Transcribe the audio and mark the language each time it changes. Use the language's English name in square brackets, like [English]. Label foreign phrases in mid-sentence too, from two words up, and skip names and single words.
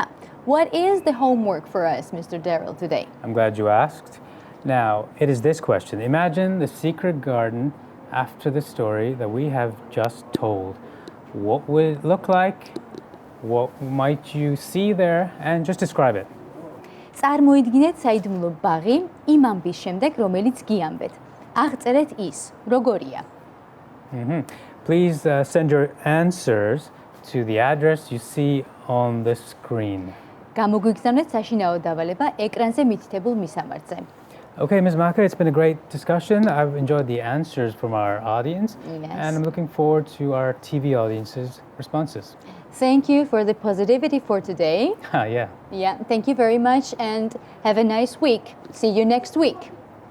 [English] What is the homework for us, Mr. Darrell, today? I'm glad you asked. Now, it is this question. Imagine the secret garden after the story that we have just told. What would it look like? What might you see there? And just describe it. [Georgian] წარმოიდგინეთ საიდუმლო ბაღი იმ ამბის შემდეგ, რომელიც გიამბეთ. აღწერეთ ის, როგორია. [English] Please send your answers to the address you see on the screen. [Georgian] გამოგვიგზავნეთ საშინაო დავალება ეკრანზე მითითებულ მისამართზე. [English] Okay, Ms. Maka, it's been a great discussion. I've enjoyed the answers from our audience, Yes. and I'm looking forward to our TV audience's responses. Thank you for the positivity for today. Yeah. Yeah, thank you very much and have a nice week. See you next week.